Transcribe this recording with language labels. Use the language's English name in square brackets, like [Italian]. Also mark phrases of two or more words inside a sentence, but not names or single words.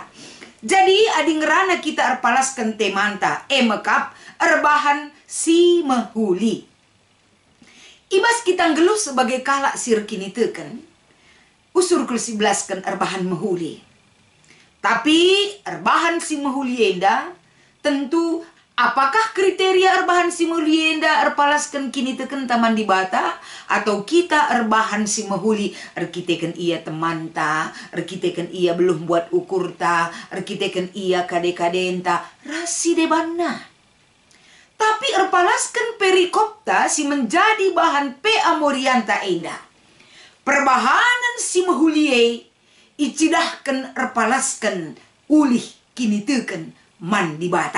[Batak Karo] Jadi adi ngerana kita erpalaskan temanta, mekap, erbahan si mehuli. Ibas kita ngeluh sebagai kalak sirkini teken. Usur kul si belaskan erbahan mehuli. Tapi erbahan si mehuli enda. Tentu [Indonesian] apakah kriteria [Batak Karo] erbahan si mehuli enda erpalaskan kini teken taman di bata. Atau kita erbahan si mehuli erkiteken ia teman ta. Erkiteken ia belum buat ukur ta. Erkiteken ia kade-kadenta. Rasi debana. Tapi erpalaskan perikopta si [Indonesian] menjadi bahan [Batak Karo] PA Morianta enda. Perbahanan si mehulie icidahkan erpalaskan ulih kini teken man di bata.